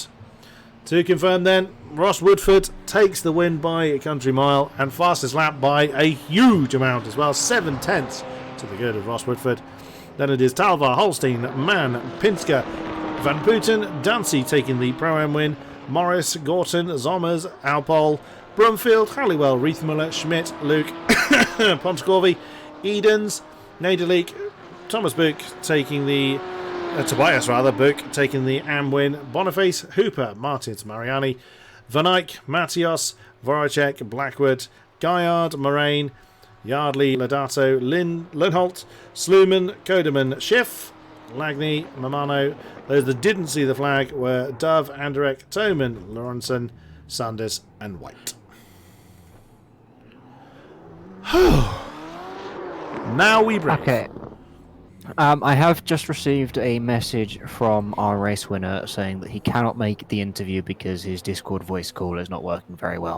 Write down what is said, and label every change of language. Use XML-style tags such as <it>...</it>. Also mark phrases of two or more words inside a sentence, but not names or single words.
<en>To confirm then, Ross Woodford takes the win by a country mile and fastest lap by a huge amount as well. 7/10 to the good of Ross Woodford. Then it is Talvar, Holstein, Mann, Pinsker, Van Putten, Dancy taking the Pro-Am win. Morris, Gorton, Zommers, Alpol, Brumfield, Halliwell, Riethmuller, Schmidt, Luke, Pontecorvi, Edens, Naderleek, Thomas Book taking the Tobias Book taking the AM win. Boniface, Hooper, Martins, Mariani, Van Eyck, Matios, Voracek, Blackwood, Gaillard, Moraine, Yardley, Lodato, Lindholt, Sluman, Koderman, Schiff, Lagney, Mamano. Those that didn't see the flag were Dove, Anderek, Toman, Lawrenson, Sanders, and White. Now we break. Okay. I have just received a message from our race winner saying that he cannot make the interview because his Discord voice call is not working very well.</en>